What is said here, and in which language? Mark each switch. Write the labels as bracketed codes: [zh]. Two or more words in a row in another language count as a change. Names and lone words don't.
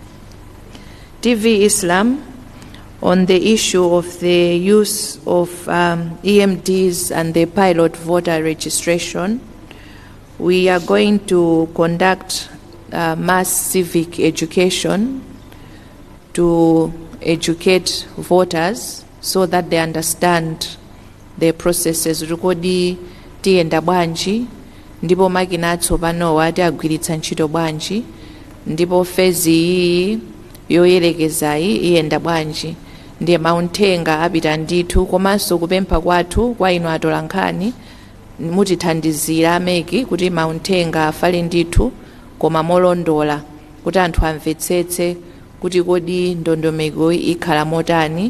[en] TV Islam, on the issue of the use of EMDs and the pilot voter registration, we are going to conduct mass civic education to educate voters so that they understand the processes. [ny] Rukodi tienda bwanji, ndipo makina atsopanowa tiagwiritsa ntchito bwanji, ndipo fezi yoyerekezayi iyenda bwanji. Ndiye mauthenga apita ndithu, komanso kupempha kwathu kwa inu atolankhani mutithandizira MEC kuti mauthenga afale ndithu koma molondola, kuti anthu amvetsetse kuti kodi ndondomeko ikhala motani.